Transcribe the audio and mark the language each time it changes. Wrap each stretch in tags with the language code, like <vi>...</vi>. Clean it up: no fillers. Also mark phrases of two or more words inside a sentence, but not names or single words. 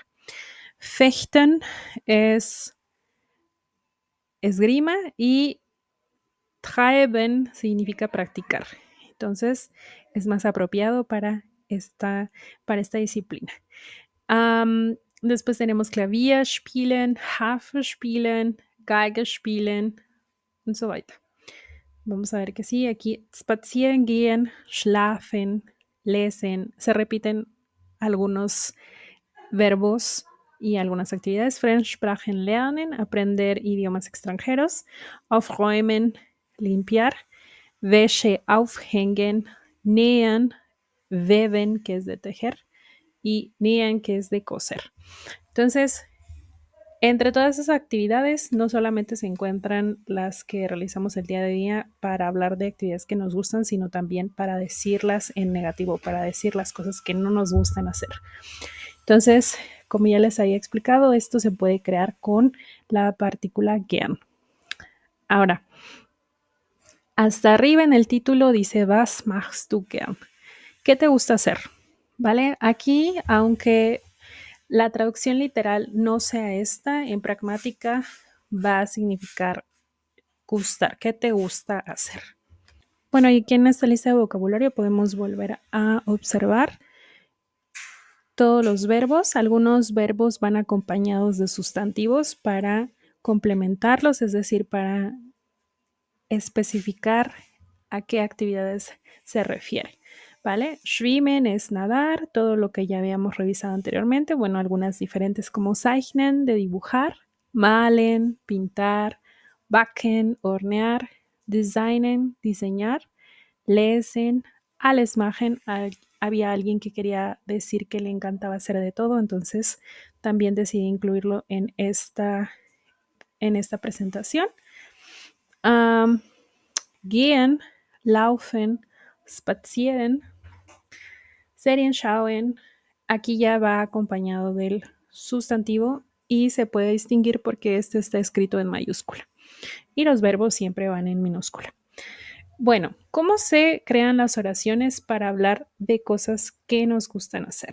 <es>Fechten es esgrima y treiben significa practicar. Entonces, es más apropiado para esta disciplina. Después tenemos</es> <de>Klavier spielen, Harfe spielen, Geige spielen und so weiter.</de> <es>Vamos a ver que sí, aquí</es> <de>spazieren gehen, schlafen, lesen,</de> <es>se repiten algunos verbos y algunas actividades.</es> <de>Fremdsprachen lernen,</de> <es>aprender idiomas extranjeros. Aufräumen, limpiar.</es> <de>Wäsche aufhängen, nähen, weben,</de> <es>que es de tejer, y nähen, que es de coser. Entonces, entre todas esas actividades, no solamente se encuentran las que realizamos el día a día para hablar de actividades que nos gustan, sino también para decirlas en negativo, para decir las cosas que no nos gustan hacer. Entonces, como ya les había explicado, esto se puede crear con la partícula gern. Ahora, hasta arriba en el título dice,</es> <de>Was machst du gern?</de> <es>¿Qué te gusta hacer? ¿Vale? Aquí, aunque la traducción literal no sea esta, en pragmática va a significar gustar. ¿Qué te gusta hacer? Bueno, y aquí en esta lista de vocabulario podemos volver a observar todos los verbos. Algunos verbos van acompañados de sustantivos para complementarlos, es decir, para especificar a qué actividades se refiere. ¿Vale? Schwimmen es nadar, todo lo que ya habíamos revisado anteriormente. Bueno, algunas diferentes como zeichnen, de dibujar,</es> <de>malen, pintar, backen, hornear, designen, diseñar, lesen, alles machen.</de> <es>Había alguien que quería decir que le encantaba hacer de todo, entonces también decidí incluirlo en esta presentación.</es> <de>Gehen, laufen, spazieren, Serien schauen.</de> <es>Aquí ya va acompañado del sustantivo y se puede distinguir porque este está escrito en mayúscula y los verbos siempre van en minúscula. Bueno, ¿cómo se crean las oraciones para hablar de cosas que nos gustan hacer?</es>